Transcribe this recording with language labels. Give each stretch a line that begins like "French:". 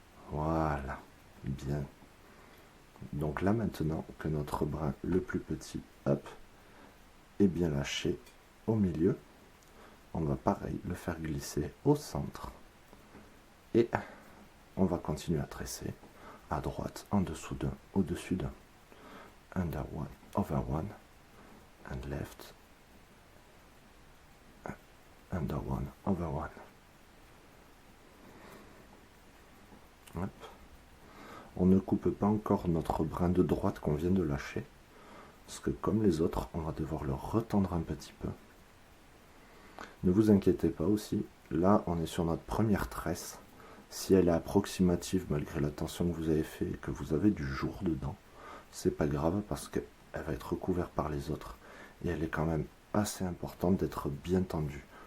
French: Voilà, bien. Donc là maintenant que notre brin le plus petit, hop, est bien lâché au milieu, on va pareil le faire glisser au centre. Et on va continuer à tresser à droite, en dessous d'un, au-dessus d'un.
English: Under one, over one, and left, under one, over one. Hop.
French: On ne coupe pas encore notre brin de droite qu'on vient de lâcher, parce que comme les autres, on va devoir le retendre un petit peu. Ne vous inquiétez pas aussi, là on est sur notre première tresse. Si elle est approximative malgré la tension que vous avez fait et que vous avez du jour dedans, c'est pas grave parce qu'elle va être recouverte par les autres et elle est quand même assez importante d'être bien tendue.